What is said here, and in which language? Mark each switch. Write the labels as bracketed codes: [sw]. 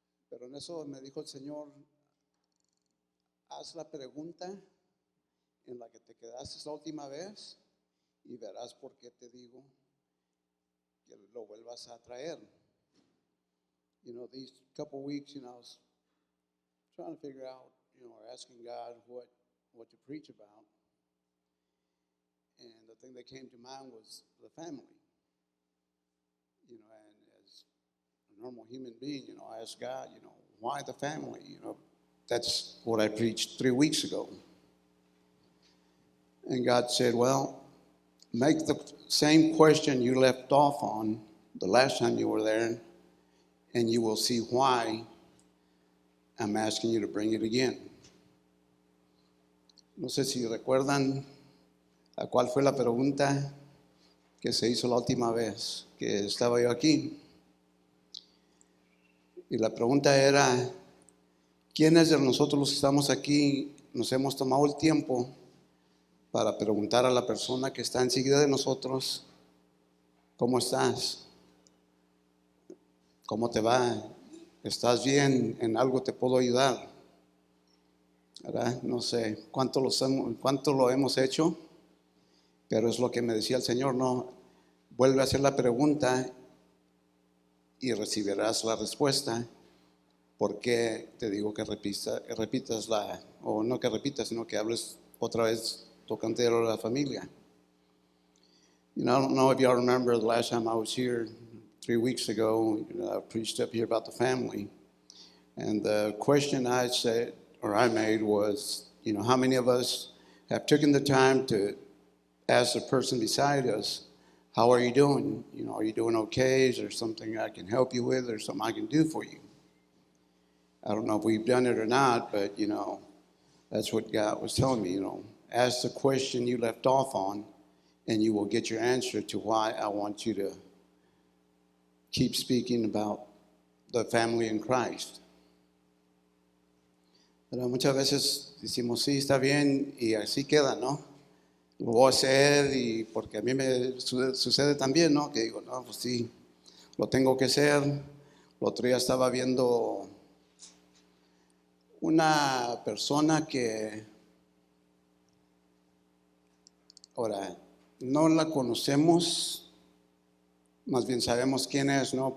[es] Pero en eso me dijo el Señor, haz la pregunta en la que te quedaste la última vez y verás por qué te digo que lo vuelvas a traer. [en] You know, these couple weeks, I was trying to figure out, or asking God what to preach about. And the thing that came to mind was the family. And as a normal human being, I asked God, why the family? That's what I preached 3 weeks ago. And God said, well, make the same question you left off on the last time you were there, and you will see why I'm asking you to bring it again. [es] No sé si recuerdan a cuál fue la pregunta que se hizo la última vez que estaba yo aquí. Y la pregunta era, ¿quiénes de nosotros los que estamos aquí nos hemos tomado el tiempo para preguntar a la persona que está enseguida de nosotros, ¿cómo estás? ¿Cómo te va? ¿Estás bien? ¿En algo te puedo ayudar? ¿Verdad? No sé cuánto lo hemos hecho, pero es lo que me decía el Señor, no, vuelve a hacer la pregunta y recibirás la respuesta. Porque te digo que repitas o no que repitas, sino que hables otra vez tocante a la familia. [en] I don't know if y'all remember the last time I was here 3 weeks ago, I preached up here about the family. And the question I made was, how many of us have taken the time to ask the person beside us, how are you doing? Are you doing okay? Is there something I can help you with or something I can do for you? I don't know if we've done it or not, but, that's what God was telling me, ask the question you left off on, and you will get your answer to why I want you to keep speaking about the family in Christ. [es] Pero muchas veces decimos, sí, está bien, y así queda, ¿no? Lo voy a hacer, y porque a mí me sucede también, ¿no? Que digo, no, pues sí, lo tengo que hacer. El otro día estaba viendo una persona que, ahora, no la conocemos, más bien sabemos quién es, ¿no?